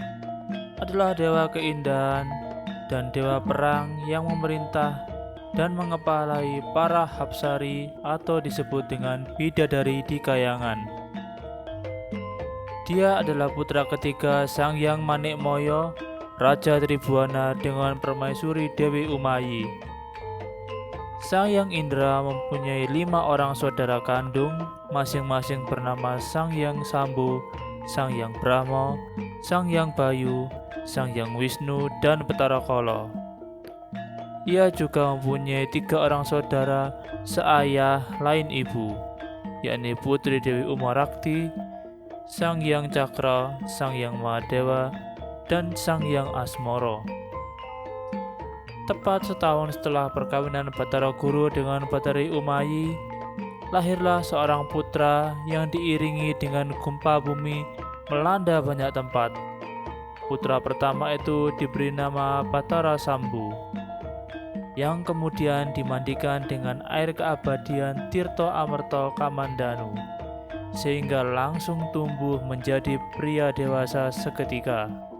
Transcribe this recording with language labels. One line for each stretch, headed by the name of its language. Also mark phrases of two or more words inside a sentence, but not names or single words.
Indonesian: adalah dewa keindahan dan dewa perang yang memerintah dan mengepalai para Hapsari atau disebut dengan bidadari di kayangan. Dia adalah putra ketiga Sang Hyang Manikmaya, Raja Tribhuwana dengan permaisuri Dewi Umayi. Sang Hyang Indra mempunyai 5 orang saudara kandung, masing-masing bernama Sang Hyang Sambu, Sang Hyang Brahma, Sang Hyang Bayu, Sang Hyang Wisnu, dan Betara Kala. Ia juga mempunyai 3 orang saudara seayah lain ibu, yakni Putri Dewi Umarakti, Sang Hyang Cakra, Sang Hyang Mahadewa, dan Sang Hyang Asmara. Tepat setahun setelah perkawinan Batara Guru dengan Batari Umayi, lahirlah seorang putra yang diiringi dengan gempa bumi melanda banyak tempat. Putra pertama itu diberi nama Batara Sambu, yang kemudian dimandikan dengan air keabadian Tirto Amerta Kamandanu, sehingga langsung tumbuh menjadi pria dewasa seketika.